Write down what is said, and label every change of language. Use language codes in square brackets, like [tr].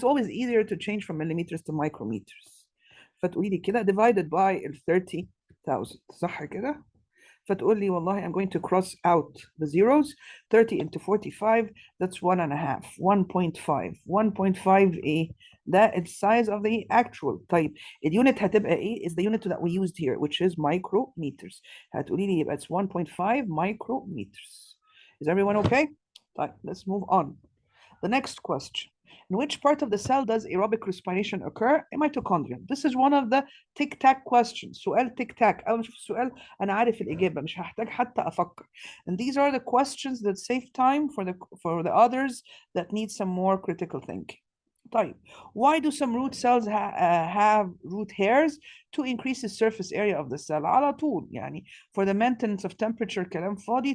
[en] It's always easier to change from millimeters to micrometers. [ar] فتقولي لي كده [en] divided by 30,000 [ar] صح كده؟ فتقول لي والله [en] I'm going to cross out the zeros. 30 into 45 that's 1.5 1.5 1.5 ايه ده the size of the actual. طيب [ar] اليونت هتبقى ايه [en] is the unit that we used here which is micrometers. [ar] هتقولي لي يبقى [en] it's 1.5 micrometers. Is everyone okay? طيب let's move on. The next question. In which part of the cell does aerobic respiration occur? In mitochondria. This is one of the tic-tac questions. سؤال tic-tac. [ar] أول ما أشوف السؤال أنا عارف الإجابة مش هحتاج حتى أفكر. [en] And these are the questions that save time for the others that need some more critical thinking. طيب, why do some root cells have root hairs? To increase the surface area of the cell. [ar] على طول يعني [en] for the maintenance of temperature [ar] كلام فاضي.